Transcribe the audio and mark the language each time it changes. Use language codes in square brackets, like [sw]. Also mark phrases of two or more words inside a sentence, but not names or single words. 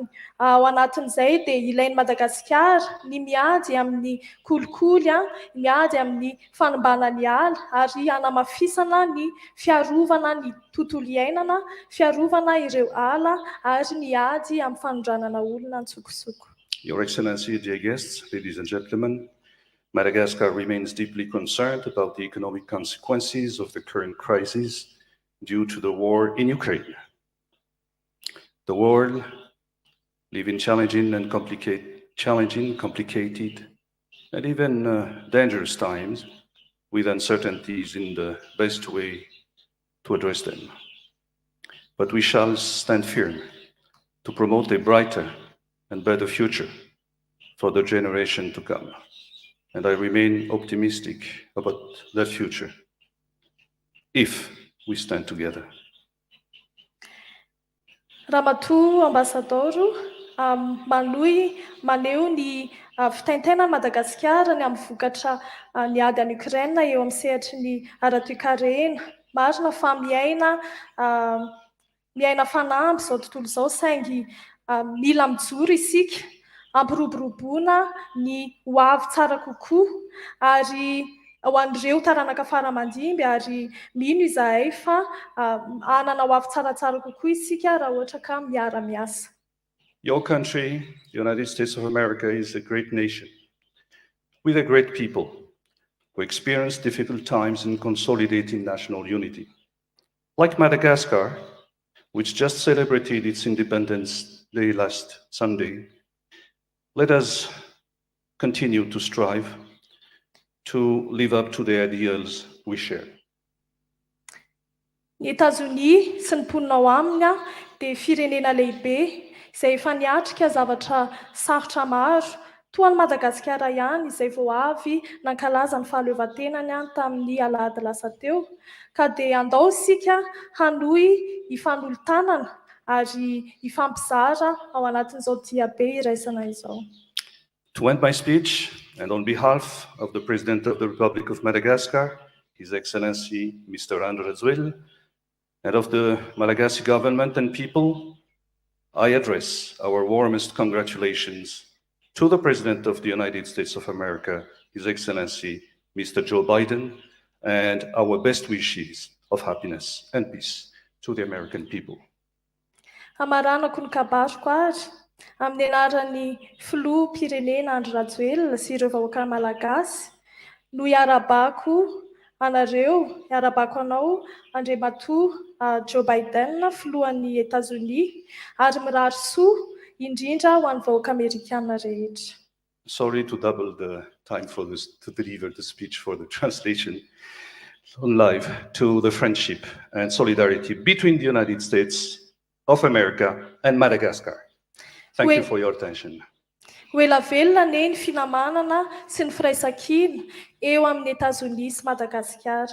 [mg] Ao anatin'izay dia ilain'i Madagasikara ny miady amin'ny kolikoly, miady amin'ny fanombana ny ala ary hanamafisana ny fiarovana ny tontolo iainana, fiarovana ireo ala ary miady amin'ny fanondranana olona ntsokosoko. [en] Your Excellency, dear guests, ladies and gentlemen, Madagascar remains deeply concerned about the economic consequences of the current crisis due to the war in Ukraine. The world lives in challenging, complicated, and even dangerous times, with uncertainties in the best way to address them. But we shall stand firm to promote a brighter and better future for the generation to come. And I remain optimistic about that future if we stand together. [mg] Ramatoa Ambasadaoro, maneho ny fitaintainan'i Madagasikara ny amin'ny vokatra ny ady any Ukraine eo amin'ny sehatry ny ara-toe-karena. Marina fa miaina fanampy izao tontolo izao, saingy mila mijoro isika, ampiroboroboana ny ho avy tsara kokoa, ary ho an'ireo taranaka faramandimby ary mino izahay fa anana ho avy tsaratsara kokoa isika raha ohatra ka miara-miasa. [en] Your country, the United States of America, is a great nation with a great people who experience difficult times in consolidating national unity. Like Madagascar, which just celebrated its Independence Day last Sunday, let us continue to strive to live up to the ideals we share. [mg] Ny Etazonia sy ny mponina ao aminy dia firenena lehibe izay efa niatrika zavatra sarotra maro, toa ny Madagasikara ihany izay vao avy nankalaza ny fahaleovantenany tamin'ny alahady lasa teo, ka dia andao isika hanohy hifanolotanana ary hifampizara ao anatin'izao diabe iraisana izao. [en] To end my speech, and on behalf of the President of the Republic of Madagascar, His Excellency Mr. André Rajoelina, and of the Malagasy government and people, I address our warmest congratulations to the President of the United States of America, His Excellency Mr. Joe Biden, and our best wishes of happiness and peace to the American people. [mg] Hamaranako ny kabariko ary amin'ny anaran'ny filoha-pirenena Andry Rajoelina sy ireo vahoaka malagasy no hiarabako anareo, hiarabako anao Andriamatoa Joe Biden, filohan'ny Etazonia, ary mirary soa indrindra ho an'ny vahoaka Amerikana rehetra. [en] Sorry to double the time for this, to deliver the speech for the translation on live, to the friendship and solidarity between the United States of America and Madagascar. Thank you for your attention. [mg] Hoela velona anie ny finamanana sy ny firaisan-kina eo amin'ny Etazonia sy Madagasikara.